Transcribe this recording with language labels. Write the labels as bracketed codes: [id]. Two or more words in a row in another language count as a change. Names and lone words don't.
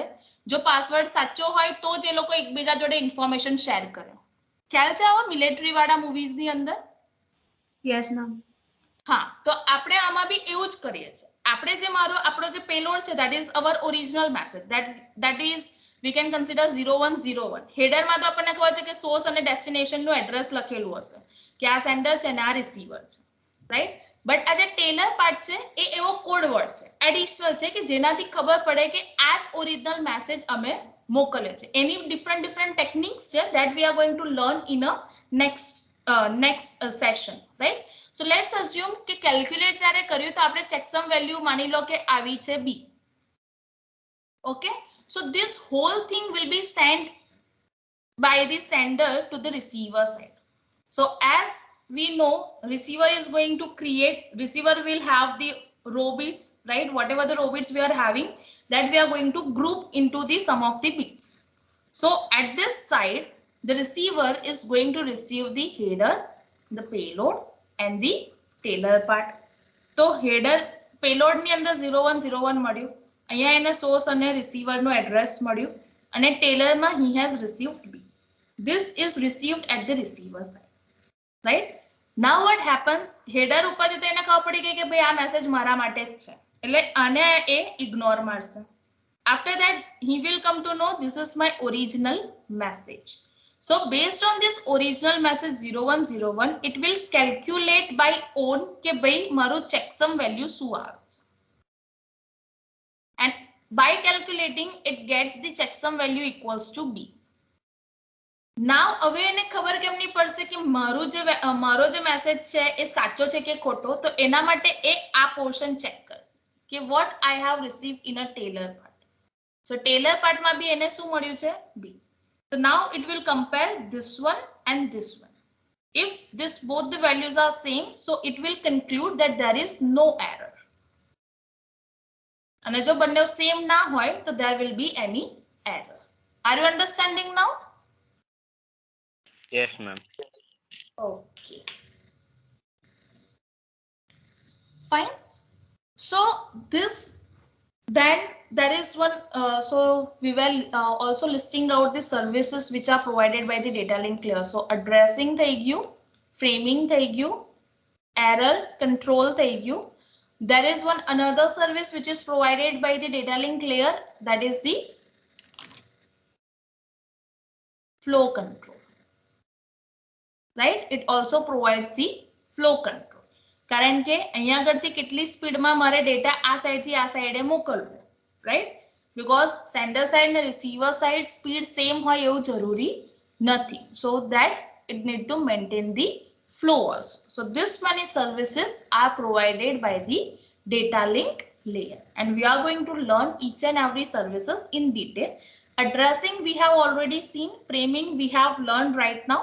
[gu] જો પાસવર્ડ સાચો હોય તો જ એ લોકો એકબીજા જોડે [en] information share [gu] કરે. ખ્યાલ છે આવો મિલિટરી વાળા મૂવીઝ ની અંદર? [en] yes ma'am. [gu] હા, તો આપણે આમાં બી એવું જ કરીએ છીએ. આપણે જે આપણો જે પેલોડ છે, [en] that is our original message, that is we can consider 0101. [gu] હેડર માં તો આપણને ખબર છે કે સોર્સ અને ડેસ્ટિનેશન નું એડ્રેસ લખેલું હશે કે આ સેન્ડર છે અને આ રિસીવર છે, રાઈટ? બટ આ જે [en] tailor part [gu] છે એ એવો [en] code word [gu] છે, એડિશનલ છે, કે જેનાથી ખબર પડે કે આ જ [en] original message [gu] અમે મોકલે છે. એની [en] different techniques [gu] છે, [en] that we are going to learn in a next session, right? So let's assume [gu] કે કેલ્ક્યુલેટ જ્યારે કર્યું તો આપણે [en] checksum value [gu] માની લો કે આવી છે B. [en] Okay, so this whole thing will be sent by the sender to the receiver side. So as we know, receiver is going to receiver will have the row bits, right? Whatever the row bits we are having, that we are going to group into the sum of the bits. So at this side, the receiver is going to receive the header, the payload, and the tailor part. So header payload [gu] ની અંદર 0101 મળ્યું, અહીંયા એને source અને receiver નો address મળ્યું, અને tailor માં [en] he has received B. this is received at the receiver side, right? Now what happens, [gu] header ઉપરથી તો એને ખબર પડી ગઈ કે ભાઈ આ મેસેજ મારા માટે જ છે, એટલે આને એ ઇગ્નોર મારશે. [en] After that he will come to know this is my original message. So based on this original message 0101 it will calculate by own [gu] કે ભાઈ મારું [en] checksum value [gu] શું આવે છે, [en] and by calculating it gets the checksum value equals to b. [gu] Now હવે એને ખબર કેમ નહીં પડશે કે મારો જે મેસેજ છે એ સાચો છે કે ખોટો, તો એના માટે એ આ પોર્શન ચેક કરશે કે [en] what I have received in a Taylor part. So Taylor part [gu] માં બી એને શું મળ્યું છે b. [en] So now it will compare this one and this one. If this both the values are same, so it will conclude that there is no error. [gu] અને જો બંને સેમ ના હોય તો [en] there will be any error. Are you understanding now? Yes, ma'am. Okay. Fine. So this, then there is one, so we were also listing out the services which are provided by the data link clear. So addressing [gu] થઈ ગયું, framing થઈ ગયું, [en] error control [gu] થઈ ગયું. [en] There is one another service which is provided by the data link layer, that is the flow control. Right? It also provides the flow control. [gu] કારણ કે અહીંયા આગળથી કેટલી સ્પીડમાં મારે ડેટા આ સાઈડથી આ સાઈડે મોકલવો, [en] right? Because sender side and receiver side speed same [gu] હોય એવું જરૂરી નથી. [en] So that it need to maintain the flow also. So this many services are provided by the data link layer, and we are going to learn each and every services in detail. Addressing we have already seen, framing we have learned right now.